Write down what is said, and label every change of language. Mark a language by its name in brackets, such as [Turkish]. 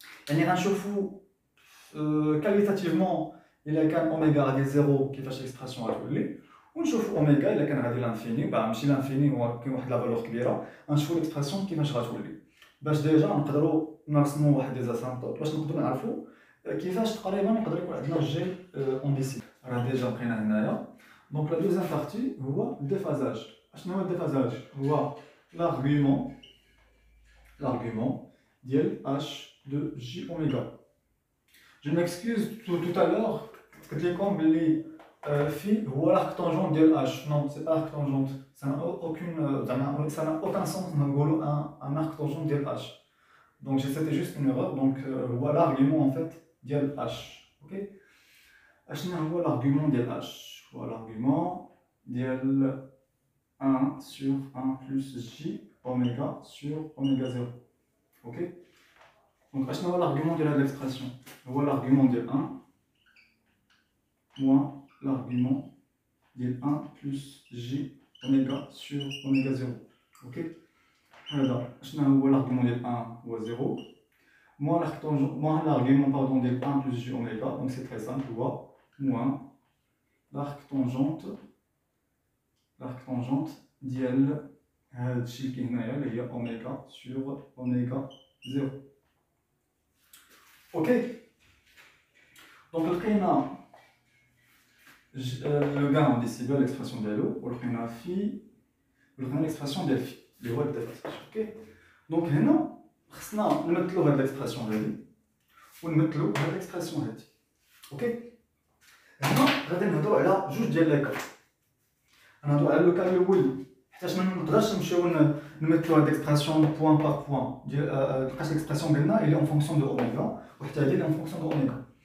[Arabic] يعني غنشوفو كاليتاتيفمون الا كان اوميغا غادي زيرو كيفاش ليكسبرسيون غتولي ونشوفو اوميغا الا كان غادي لانفيني ماشي لانفيني هو كاين واحد لا فالور كبيره غنشوفو ليكسبرسيون كيفاش غتولي باش ديجا نقدروا نرسمو واحد دي اسامبتوط باش نقدروا نعرفو كيفاش تقريبا يقدر يكون عندنا جي اون ديسي. راه ديجا لقينا هنايا. دونك لا دوزيام بارتي هو الديفازاج. اشنو هو الديفازاج؟ هو لارغيومون ديال اش de J oméga. [French] Je m'excuse tout à l'heure, [Arabic] قلت لكم بلي [French] phi هو l'arc tangent ديال H. Non, c'est pas arc tangente. Ça n'a aucun sens [Arabic] نقولوا [French] un arc tangent ديال H. Donc c'était juste une erreur. Donc voilà l'argument en fait ديال H. OK. [Arabic] اشنو هو [French] l'argument ديال H؟ هو l'argument ديال 1 sur 1 plus J oméga sur oméga 0. OK. Donc, [Arabic] اشنو هو [French] l'argument de l'expression? هو l'argument de 1 moins l'argument de 1 plus j oméga sur oméga 0. Ok. [Arabic] هذا اشنو هو [French] l'argument de 1 هو 0 moins l'argument pardon de 1 plus j oméga. Donc c'est très simple, [Arabic] هو moins l'arc tangente ديال هاد الشيء اللي كاين هنايا اللي هي اوميغا sur oméga 0. [French] Ok. [Arabic] Donc لقينا le gain en décibels l'expression ديالو ولقينا phi ولقينا l'expression ديال phi اللي هو الديفازاج. اوكي. دونك هنا خصنا نمثلو هاد l'expression هادي ونمثلو هاد l'expression هادي. اوكي. هنا غادي نهضرو على جوج ديال لي كا. غنهضرو على لو كا الاول حيتاش ما نقدرش نمشيو نمثلو هاد l'expression بوان بار بوان ديال لقيت l'expression قلنا اللي اون فونكسيون دو اوميغا وحتى هادي اللي اون فونكسيون دو اوميغا.